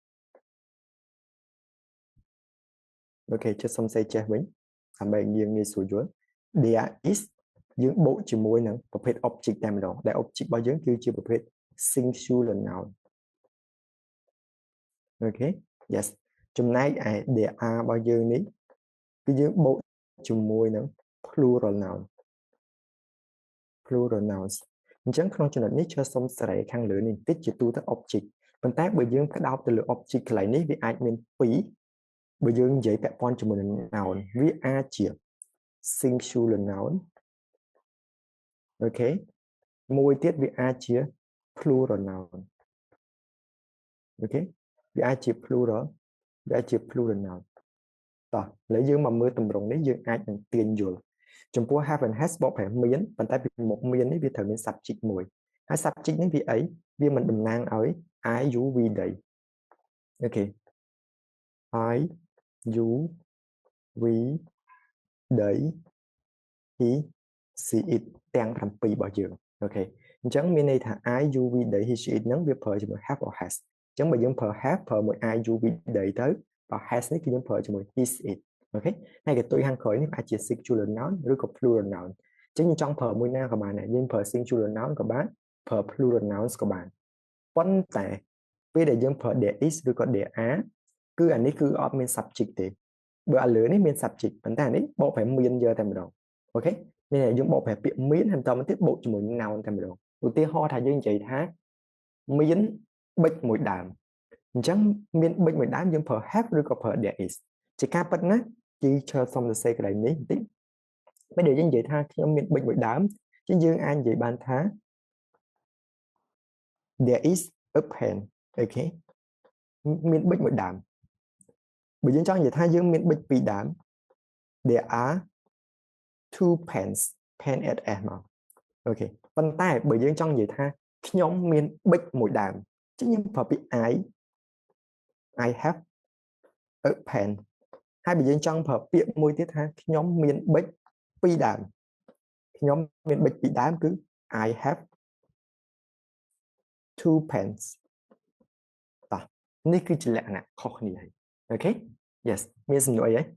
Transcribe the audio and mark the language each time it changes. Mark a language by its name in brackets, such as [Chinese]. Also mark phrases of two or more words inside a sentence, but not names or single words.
[Khmer] អូខេចុចសុំសេចេះវិញដើម្បីយើងងាយស្រួលយល់ [English] there is [Khmer] យើងបូកជាមួយនឹងប្រភេទ object តែម្ដងដែល object របស់យើងគឺជាប្រភេទ [English] singular noun [Khmer] អូខេ yes ចំណែកឯ [English] there are [Khmer] របស់យើងនេះគឺយើងបូកជាមួយនឹង [English] plural nouns [Khmer] អញ្ចឹងក្នុងចំណុចនេះឈើសុំសេរីខាងលើនេះបន្តិចជាទូទៅ object ប៉ុន្តែបើយើងផ្ដោតទៅលើ object កន្លែងនេះវាអាចមាន2បើយើងនិយាយពាក់ព័ន្ធជាមួយនឹង noun វាអាចជា [English] singular noun [Khmer] អូខេមួយទៀតវាអាចជា [English] plural noun [Khmer] okវាអាចជា plural វាអាចជា [English] plural noun [Khmer] តោះឥឡូវយើងមកមើលទម្រង់នេះយើងអាចនឹងទាញយល់ចំពោះ [English] have and has [Khmer] បកប្រែមានប៉ុន្តែពីមុខមាននេះវាត្រូវមាន subject មួយហើយ subject នេះវាអីវាមិនតំណាងឲ្យ [English] I you we they [Khmer] អូខេ I [English] you we they he she it [Khmer] ទាំង7របស់យើងអូខេអញ្ចឹងមានន័យថា [English] I you we they he she it [Khmer] ហ្នឹងវាប្រើជាមួយ [English] have or has [Khmer] អញ្ចឹងបើយើងប្រើ have ប្រើមួយ [English] I you we they [Khmer] ទៅបើ has នេះគឺយើងប្រើជាមួយ [English] he she it [Khmer] អូខេហើយកន្ទុយខាងក្រោយនេះអាចជា [English] singular noun [Khmer] ឬក៏ [English] plural noun [Khmer] អញ្ចឹងយើងចង់ប្រើមួយណាក៏បានដែរយើងប្រើ [English] singular noun [Khmer] ក៏បាន ប្រើ [English] plural nouns [Khmer] ក៏បានប៉ុន្តែពេលដែលយើងប្រើ [English] there is [Khmer] ឬក៏ [English] there are [Khmer] គឺអានេះគឺអត់មាន subject ទេបើអាលើនេះមាន subject ប៉ុន្តែអានេះបកប្រែមានយកតែម្ដងអូខេមានតែយើងបកប្រែពាក្យមានហើយបន្តមកទៀតបូកជាមួយ noun តែម្ដងឧទាហរណ៍ថាយើងនិយាយថាមានប៊ិចមួយដើមអញ្ចឹងមានប៊ិចមួយដើមយើងប្រើ have ឬក៏ប្រើ [English] there is [Khmer] ជាការពិតណាគឺឈើសុំសរសេរកន្លែងនេះបន្តិចពេលដែលយើងនិយាយថាខ្ញុំមានប៊ិចមួយដើមអញ្ចឹងយើងអាចនិយាយបានថា [English] there is a pen [Khmer] អូខេមានប៊ិចមួយដើមបើយើងចង់និយាយថាយើងមានប៊ិចពីរដើម [English] there are two pens pen at s [Khmer] មកអូខេប៉ុន្តែបើយើងចង់និយាយថាខ្ញុំមានប៊ិចមួយដើមអញ្ចឹងយើងប្រើពាក្យ [English] I have a pen [Khmer] ហើយបើយើងចង់ប្រើពាក្យមួយទៀតថាខ្ញុំមានប៊ិចពីរដើមខ្ញុំមានប៊ិចពីរដើមគឺ [English] I have two pens [Khmer] តោះនេះគឺជាលក្ខណៈខុសគ្នាហើយអូខេ yes មានសំណួរអីហ៎